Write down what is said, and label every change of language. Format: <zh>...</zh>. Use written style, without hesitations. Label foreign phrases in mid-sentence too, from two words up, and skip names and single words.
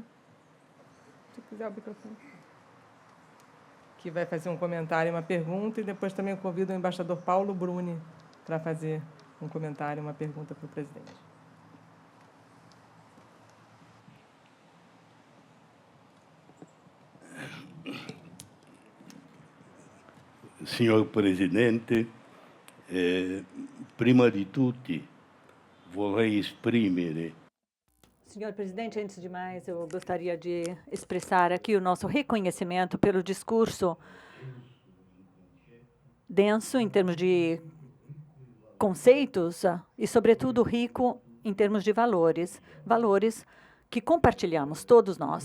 <pt>Se quiser o microfone. Que vai fazer um comentário e uma pergunta, e depois também eu convido o embaixador Paulo Bruni para fazer um comentário e uma pergunta para o presidente.</pt> <it>Signor Presidente, prima di tutti vorrei esprimere.</it> <pt>Senhor presidente, antes de mais, eu gostaria de expressar aqui o nosso reconhecimento pelo discurso denso em termos de conceitos e, sobretudo, rico em termos de valores, valores que compartilhamos, todos nós.</pt>